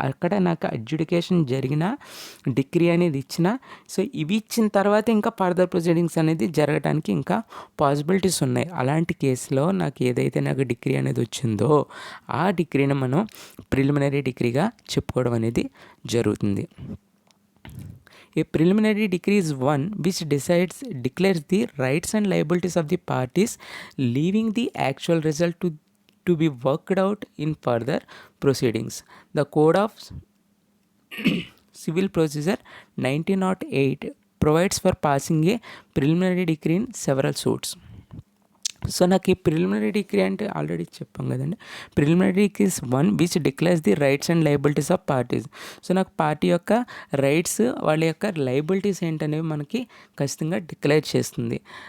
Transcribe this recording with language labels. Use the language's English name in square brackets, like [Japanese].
[Telugu] అక్కడ నాకు అడ్జుడికేషన్ జరిగిన డిగ్రీ అనేది ఇచ్చిన, సో ఇవి ఇచ్చిన తర్వాత ఇంకా ఫర్దర్ ప్రొసీడింగ్స్ అనేది జరగడానికి ఇంకా పాసిబిలిటీస్ ఉన్నాయి. అలాంటి కేసులో నాకు డిగ్రీ అనేది వచ్చిందో ఆ డిగ్రీని మనం ప్రిలిమినరీ డిగ్రీగా చెప్పుకోవడం అనేది జరుగుతుంది. [English] A preliminary decree is one which declares the rights and liabilities of the parties, leaving the actual result to be worked out in further proceedings. The Code of Civil Procedure 1908 provides for passing a preliminary decree in several suits. [Telugu] So నాకు ఈ [English] Preliminary degree అంటే already చెప్పాం కదండి. Preliminary degree is one which declares the rights and liabilities of parties. [Telugu] So నాకు party యొక్క rights, వాళ్ళ యొక్క liabilities ఏంటనేవి మనకి ఖచ్చితంగా డిక్లేర్ చేస్తుంది.